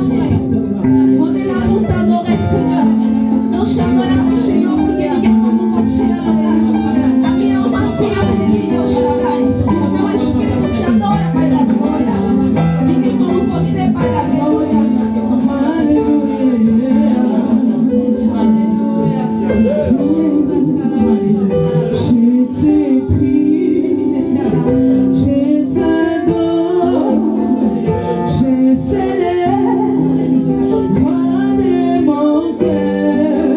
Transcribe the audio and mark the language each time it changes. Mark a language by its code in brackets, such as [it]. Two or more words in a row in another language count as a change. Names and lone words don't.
[fr] On est là pour t'adorer, Seigneur. Nous sommes là pour Seigneur, pour que nous gardions mon Seigneur. Ami en Seigneur, pour Dieu, Shaddai. [pt] Meu espírito te adora, Pai da glória. Ninguém como você, Pai da glória. Aleluia. [fr] Je te prie, je t'adore, je célèbre, roi de mon cœur.